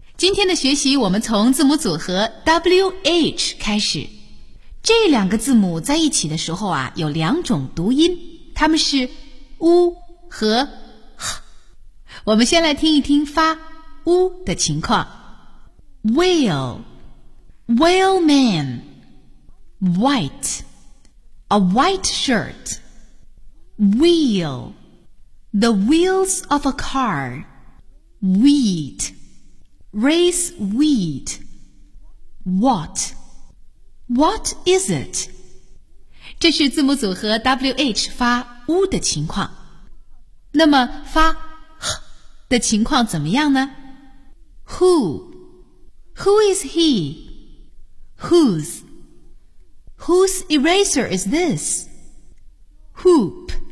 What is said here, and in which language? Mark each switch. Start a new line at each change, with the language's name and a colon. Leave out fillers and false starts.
Chinese: 今天的学习我们从字母组合 WH 开始。这两个字母在一起的时候啊，有两种读音。他们是呜和呵。我们先来听一听发呜的情况。
English: Whale, whale man, white, a white shirt, wheel, the wheels of a car, wheat, race wheat, what, what is it?
Chinese: 这是字母组合 WH 发 U 的情况。那么发 H 的情况怎么样呢？
English: Who? Who is he? Whose? Whose eraser is this? Hoop.